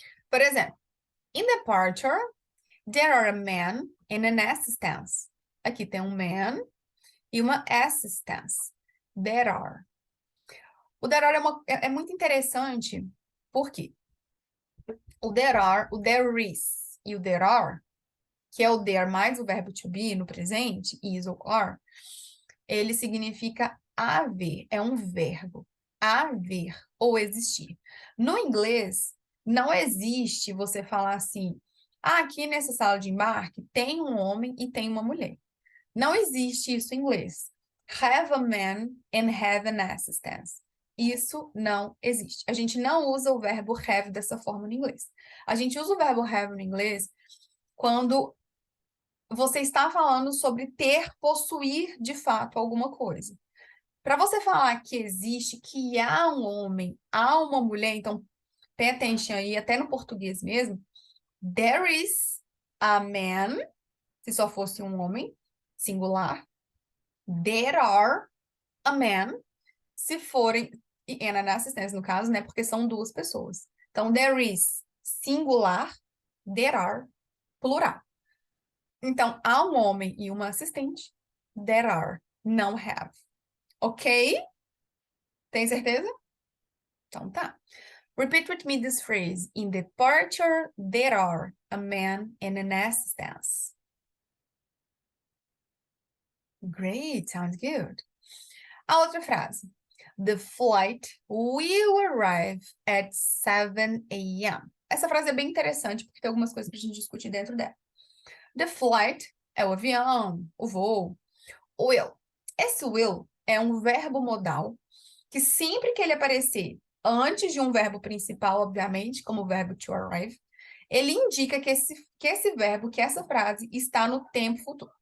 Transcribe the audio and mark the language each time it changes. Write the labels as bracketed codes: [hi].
[pt] Por exemplo, [en] in departure, there are a man and an assistance. [pt] Aqui tem um man e uma assistance. [en] There are. [pt] O there are é muito interessante, por quê? O there are, o there is e o there are, que é o there mais o verbo to be no presente, is ou are, ele significa haver, é um verbo. Haver ou existir. No inglês, não existe você falar assim, aqui nessa sala de embarque tem um homem e tem uma mulher. Não existe isso em inglês. [en] Have a man and have an assistant. [pt] Isso não existe. A gente não usa o verbo have dessa forma no inglês. A gente usa o verbo have no inglês quando você está falando sobre ter, possuir de fato alguma coisa. Para você falar que existe, que há um homem, há uma mulher, então [en] pay attention [pt] aí, até no português mesmo, [en] there is a man, [pt] se só fosse um homem, singular, [en] there are a man, [pt] se forem, [en] and an assistance [pt] no caso, né, porque são duas pessoas. Então, there is, singular, there are, plural. Então, há um homem e uma assistente, there are, não have. Ok? Tem certeza? Então tá. [en] Repeat with me this phrase. In departure, there are a man and an assistance. Great, sounds good. [pt] A outra frase. [en] The flight will arrive at 7 a.m. [pt] Essa frase é bem interessante porque tem algumas coisas pra gente discutir dentro dela. The flight é o avião, o voo. Will. Esse will é um verbo modal que sempre que ele aparecer antes de um verbo principal, obviamente, como o verbo to arrive, ele indica que esse verbo, que essa frase está no tempo futuro.